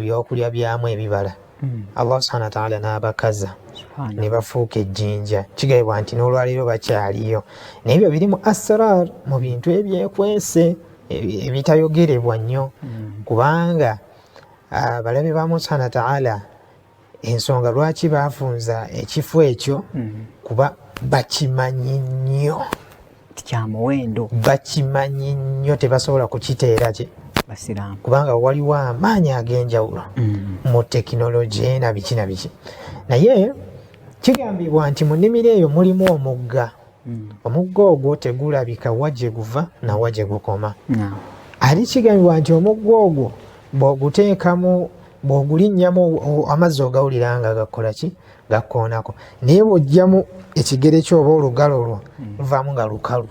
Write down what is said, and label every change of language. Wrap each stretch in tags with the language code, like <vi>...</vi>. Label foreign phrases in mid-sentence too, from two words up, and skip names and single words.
<lg>byokulya byamu ebibala Allah</lg> <ar>سبحانه وتعالى</ar> <lg>n'abakaza ne bafuuka ejjinja kigambibwa nti n'olwaleero bakyaliyo naye ebyo birimu asrar mu bintu ebyekwese ebitayogerebwa nnyo kubanga abalabe ba Allah</lg> <ar>سبحانه وتعالى</ar> <lg>ensonga lwaki baafunza ekifo ekyo kuba bakimanyi nnyo kyamuwendo bakimanyi nnyo tebasobola kukiteera kye basiraamu kubanga waliwo amaanyi ag'enjawulo mu tekinologiya na biki naye kigambibwa nti mu nnimiro eyo mulimu omugga omugga ogwo tegulabika wa gye guva na wa gye gukoma ate kigambibwa nti omugga ogwo bw'oguteekamu bw'ogulinnyamu amazzi ogawulira nga gakola ki gakkoonako naye bw'ojjamu ekigere kyo oba olugalo lwo luvaamu nga lukalu</lg>